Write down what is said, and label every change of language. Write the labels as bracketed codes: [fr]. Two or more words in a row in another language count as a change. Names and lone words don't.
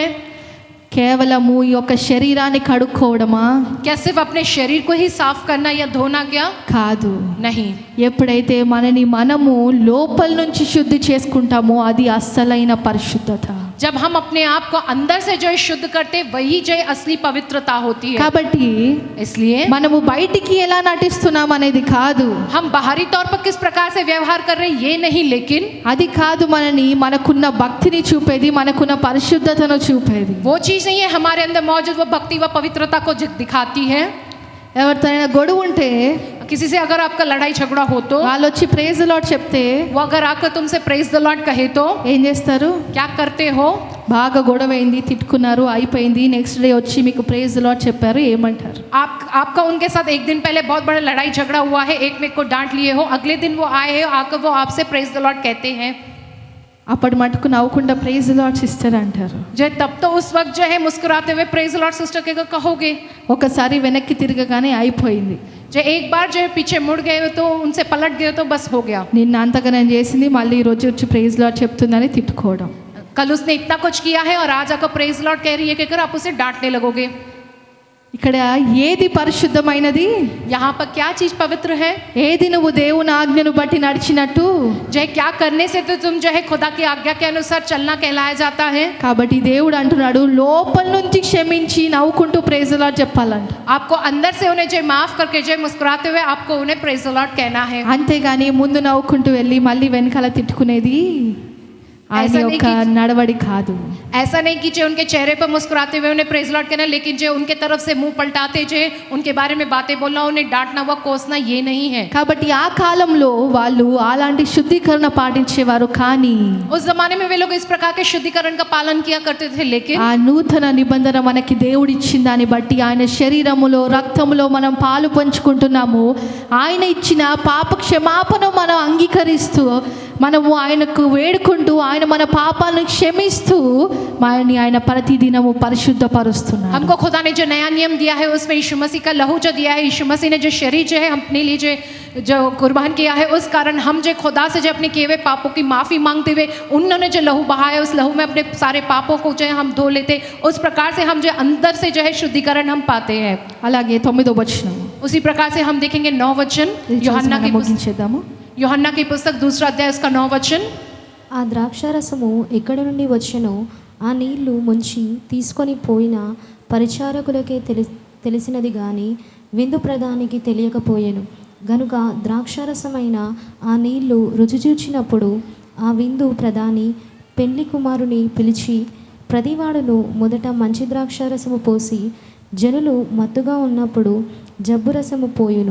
[te] కేవలము ఈ యొక్క శరీరాన్ని కడుక్కోవడమా? [hi] क्या सिर्फ अपने शरीर को ही साफ करना या धोना? क्या [te] కాదు. [hi] नहीं। [te] ఎప్పుడైతే మనము లోపల నుంచి శుద్ధి చేసుకుంటామో అది అస్సలైన పరిశుద్ధత. [hi] जब हम अपने आप को अंदर से जो है शुद्ध करते वही जो है असली पवित्रता होती है। [te] కాబట్టి [hi] इसलिए [te] మనము బయటికి ఎలా నటిస్తున్నాం అనేది కాదు, [hi] हम बाहरी तौर पर किस प्रकार से व्यवहार कर रहे हैं ये नहीं, लेकिन [te] అది కాదు మనకున్న భక్తిని చూపేది, మనకున్న పరిశుద్ధతను చూపేది. [hi] वो चीज नहीं है हमारे अंदर मौजूद वो भक्ति व पवित्रता को दिखाती है। [te] ఎవరితో గొడవ ఉంటే [hi] किसी से अगर आपका लड़ाई झगड़ा हो तो [te] వాళ్ళు వచ్చి [en] praise the Lord [te] చెప్తే [hi] वो अगर आकर तुमसे [en] praise the Lord [hi] कहे तो [te] ఏం చేస్తారు? [hi] क्या करते हो? [te] బాగా గొడవ అయింది, తిట్టుకున్నారు, అయిపోయింది, [en] next day [te] వచ్చి మీకు [en] praise the Lord [te] చెప్పారు, ఏమంటారు? [hi] आपका उनके साथ एक दिन पहले बहुत बड़ा लड़ाई झगड़ा हुआ है, एक में को डांट लिए हो, अगले दिन वो आए हो, आकर वो आपसे [en] praise the Lord [hi] कहते हैं, [te] అప్పటి మటుకు నవ్వకుండా [en] praise the Lord sister [te] అంటారు. [hi] जो तब तो उस वक्त जो है मुस्कुराते हुए [en] praise the Lord sister [hi] के कहोगे। [te] ఒకసారి వెనక్కి తిరగగానే అయిపోయింది. [hi] जो एक बार जो है पीछे मुड़ गए हो तो उनसे पलट गए तो बस हो गया। [te] నిన్న అంతగా నేను చేసింది మళ్ళీ ఈ రోజు వచ్చి [en] praise Lord [te] చెప్తుందని తిట్టుకోవడం. [hi] कल उसने इतना कुछ किया है और आज आकर [en] praise Lord [hi] कह रही है कहकर आप उसे डांटने लगोगे। [te] ఇక్కడ ఏది పరిశుద్ధమైనది? [hi] यहाँ पर क्या चीज पवित्र है? [te] ఏది నువ్వు దేవుని ఆజ్ఞను బట్టి నడిచినట్టు? [hi] जो है क्या करने से तो तुम जो है खुदा की आज्ञा के अनुसार चलना कहलाया जाता है। [te] కాబట్టి దేవుడు అంటున్నాడు లోపల నుంచి క్షమించి నవ్వుకుంటూ [en] praise Lord [te] చెప్పాలంట. [hi] आपको अंदर से उन्हें जो माफ करके जो मुस्कुराते हुए आपको उन्हें [en] praise the Lord [hi] कहना है। [te] అంతేగాని ముందు నవ్వుకుంటూ వెళ్ళి మళ్ళీ వెనకాల తిట్టుకునేది ఆయన యొక్క నడవడి కాదు. [hi] ऐसा नहीं कि जो उनके चेहरे पर मुस्कुराते हुए उन्हें [en] praise Lord [hi] कहना, लेकिन जो उनके तरफ से मुंह पलटाते जो उनके बारे में बातें बोलना, उन्हें डांटना व कोसना ये नहीं है। [te] కాబట్టి ఆ కాలంలో వాళ్ళు అలాంటి శుద్ధీకరణ పాటించేవారు, కానీ [hi] उस जमाने में वे लोग इस प्रकार के शुद्धिकरण का पालन किया करते थे, लेकिन [te] ఆ నూతన నిబంధన మనకి దేవుడు ఇచ్చిన దాన్ని బట్టి ఆయన శరీరములో రక్తములో మనం పాలు పంచుకుంటున్నాము. ఆయన ఇచ్చిన పాప క్షమాపణ మనం అంగీకరిస్తూ మనము ఆయనకు వేడుకుంటూ ఆయన మన పాపాలను క్షమిస్తూ ఆయన ప్రతిదినము పరిశుద్ధపరుస్తున్నాడు. [hi] हमको खुदा ने जो नया नियम दिया है उसमें यीशु मसीह का लहू जो दिया है, यीशु मसीह ने जो शरीर जो है अपने लिए जो कुर्बान किया है, उस कारण हम जो खुदा से जो अपने किए हुए पापों की माफ़ी मांगते हुए उन्होंने जो लहू बहाया उस लहू में अपने सारे पापों को जो है हम धो लेते, उस प्रकार से हम जो अंदर से जो है शुद्धिकरण हम पाते हैं। [te] అలాగే 9వ వచనం [hi] उसी प्रकार से हम देखेंगे 9 वचन [te] ముగించేద్దాము. [hi] यूहन्ना की पुस्तक 2 अध्याय उसका 9 वचन। [te] ఆ ద్రాక్షారసము ఎక్కడి నుండి వచ్చెనో ఆ నీళ్లు ముంచి తీసుకొని పోయిన పరిచారకులకే తెలిసినది గాని విందు ప్రధానికి తెలియకపోయెను. గనుక ద్రాక్షారసమైన ఆ నీళ్లు రుచి చూచినప్పుడు ఆ విందు ప్రధాని పెండ్లి కుమారుని పిలిచి ప్రతివాడును మొదట మంచి ద్రాక్షారసము పోసి జనులు మత్తుగా ఉన్నప్పుడు జబ్బు రసము పోయును.